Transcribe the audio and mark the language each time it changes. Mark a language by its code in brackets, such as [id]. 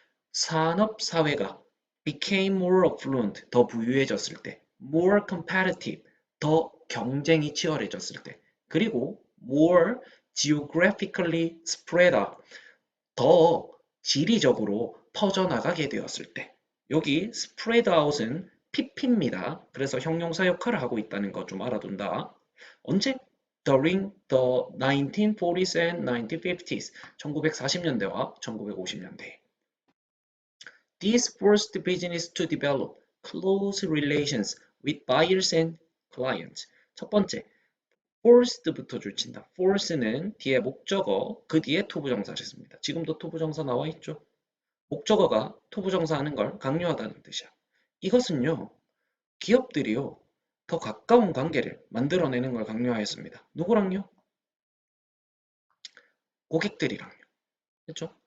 [ko] 산업사회가 [en] became more affluent, [ko] 더 부유해졌을 때, [en] more competitive, [ko] 더 경쟁이 치열해졌을 때, 그리고 [en] more geographically spread out, [ko] 더 지리적으로 퍼져나가게 되었을 때, 여기 spread out은 PP입니다. 그래서 형용사 역할을 하고 있다는 거 좀 알아둔다. 언제? [en] During the 1940s and 1950s, [ko] 1940년대와 1950년대. [en] This forced business to develop close relations with buyers and clients. [ko] 첫 번째, forced부터 줄친다. force는 뒤에 목적어, 그 뒤에 투부정사를 씁니다. 지금도 투부정사 나와 있죠? 목적어가 투부정사 하는 걸 강요하다는 뜻이야. 이것은요, 기업들이요, 더 가까운 관계를 만들어내는 걸 강요하였습니다. 누구랑요? 고객들이랑요. 그렇죠?